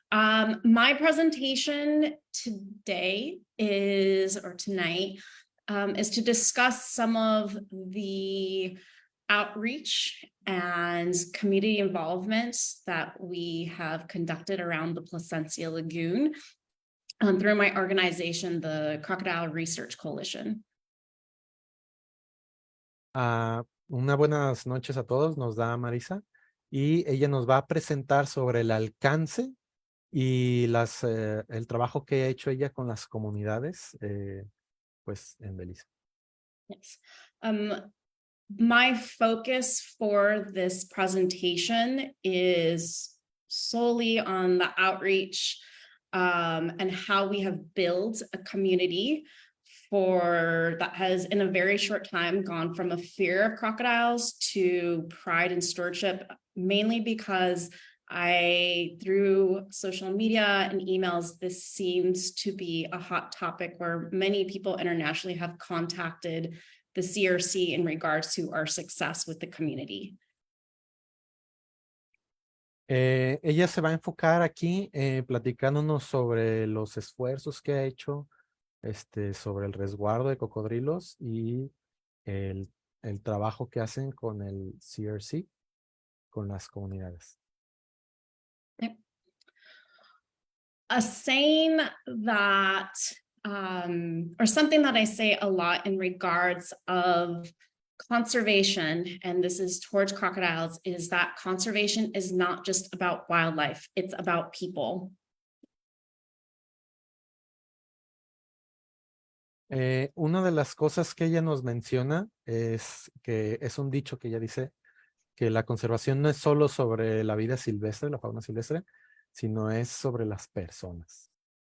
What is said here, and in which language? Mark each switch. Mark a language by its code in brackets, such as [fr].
[en] My presentation today or tonight, is to discuss some of the outreach and community involvement that we have conducted around the Placencia Lagoon through my organization, the Crocodile Research Coalition. [es] Una buenas noches a todos, nos da Marisa, y ella nos va a presentar sobre el alcance y el trabajo que ha hecho ella con las comunidades, pues en Belice. [en] Yes. My focus for this presentation is solely on the outreach and how we have built a community that has in a very short time gone from a fear of crocodiles to pride and stewardship, mainly because through social media and emails, this seems to be a hot topic where many people internationally have contacted the CRC in regards to our success with the community. [es] Ella se va a enfocar aquí platicándonos sobre los esfuerzos que ha hecho sobre el resguardo de cocodrilos y el trabajo que hacen con el CRC, con las comunidades. [en] A saying that, or something that I say a lot in regards of conservation, and this is towards crocodiles, is that conservation is not just about wildlife, it's about people. [es] Una de las cosas que ella nos menciona es que es un dicho que ella dice que la conservación no es solo sobre la vida silvestre, la fauna silvestre, sino es sobre las personas.